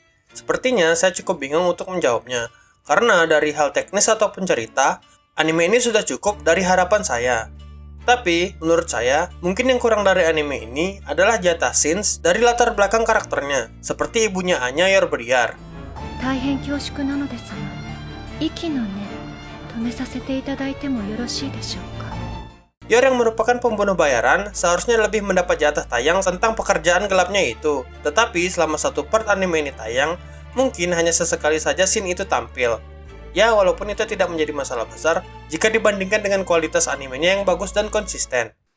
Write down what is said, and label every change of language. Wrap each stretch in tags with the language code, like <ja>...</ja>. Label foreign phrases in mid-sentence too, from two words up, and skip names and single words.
<id>Sepertinya saya cukup bingung untuk menjawabnya. Karena dari hal teknis ataupun cerita, anime ini sudah cukup dari harapan saya. Tapi, menurut saya, mungkin yang kurang dari anime ini adalah jatah scenes dari latar belakang karakternya, seperti ibunya Anya Yor Briar.</id> <ja>大変恐縮なのですが、息の根止めさせていただいてもよろしいでしょうか。</ja> <id>Yor yang merupakan pembunuh bayaran seharusnya lebih mendapat jatah tayang tentang pekerjaan gelapnya itu. Tetapi selama satu part anime ini tayang, mungkin hanya sesekali saja scene itu tampil. Ya, walaupun itu tidak menjadi masalah besar jika dibandingkan dengan kualitas animenya yang bagus dan konsisten.</id>